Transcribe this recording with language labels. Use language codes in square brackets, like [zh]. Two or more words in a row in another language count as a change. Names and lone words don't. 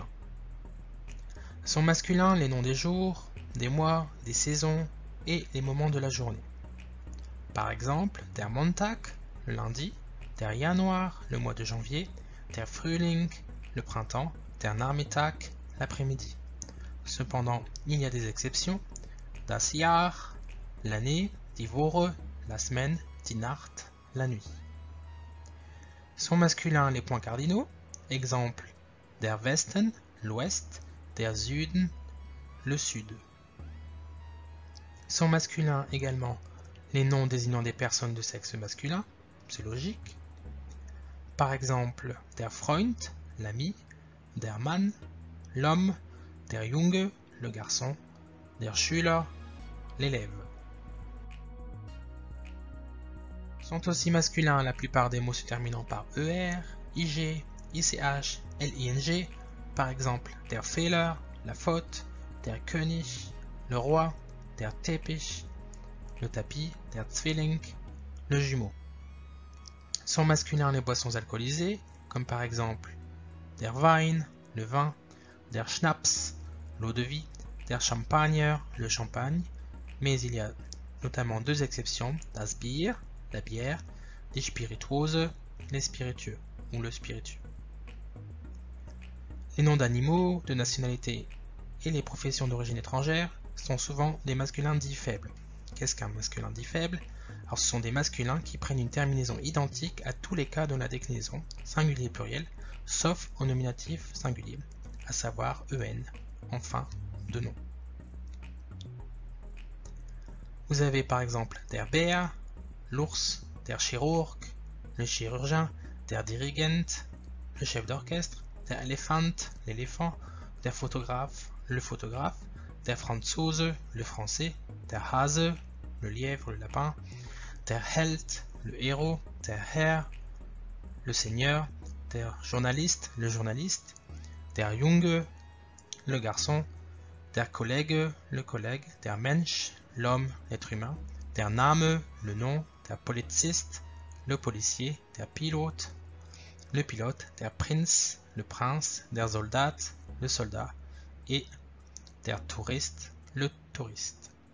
[fr] Sont masculins les noms des jours, des mois, des saisons et les moments de la journée. Par exemple, [de] der Montag, [fr] le lundi, [de] der Januar, [fr] le mois de janvier, [de] der Frühling, [fr] le printemps, [de] der Nachmittag, [fr] l'après-midi. Cependant, il y a des exceptions. [de] Das Jahr, [fr] l'année, [de] die Woche, [fr] la semaine, [de] die Nacht, [fr] la nuit. Sont masculins les points cardinaux. Exemple, [de] der Westen, [fr] l'ouest, [de] der Süden, [fr] le sud. Sont masculins également les noms désignant des personnes de sexe masculin, c'est logique. Par exemple, [de] der Freund, [fr] l'ami, [de] der Mann, [fr] l'homme, [de] der Junge, [fr] le garçon, [de] der Schüler, [fr] l'élève. Sont aussi masculins la plupart des mots se terminant par ER, IG, ICH, LING, par exemple [de] der Fehler, [fr] la faute, [de] der König, [fr] le roi, [de] der Teppich, [fr] le tapis, [de] der Zwilling, [fr] le jumeau. Sont masculins les boissons alcoolisées, comme par exemple [de] der Wein, [fr] le vin, [de] der Schnaps, [fr] l'eau de vie, [de] der Champagner, [fr] le champagne, mais il y a notamment 2 exceptions, [de] das Bier, [fr] la bière, [de] die Spirituose, [fr] les spiritueux ou le spiritueux. Les noms d'animaux, de nationalité et les professions d'origine étrangère sont souvent des masculins dits faibles. Qu'est-ce qu'un masculin dit faible? Alors ce sont des masculins qui prennent une terminaison identique à tous les cas de la déclinaison, singulier et pluriel, sauf au nominatif singulier, à savoir en, en fin de nom. Vous avez par exemple [de] der Bär, [fr] l'ours, [de] der Chirurg, [fr] le chirurgien, [de] der Dirigent, [fr] le chef d'orchestre, [de] der Elefant, [fr] l'éléphant, [de] der [fr] Photographe, le photographe, [de] der Franzose, [fr] le français, [de] der Hase, [fr] le lièvre, le lapin, [de] der Held, [fr] le héros, [de] der Herr, [fr] le seigneur, [de] der Journaliste, [fr] le journaliste, [de] der Junge, [fr] le garçon, [de] der Kollege, [fr] le collègue, [de] der Mensch, [fr] l'homme, l'être humain, [de] der Name, [fr] le nom, [de] der Polizist, [fr] le policier, [de] der Pilot, [fr] le pilote, [de] der Prinz, [fr] le prince, [de] der Soldat, [fr] le soldat, et [de] der Tourist, [fr] le touriste.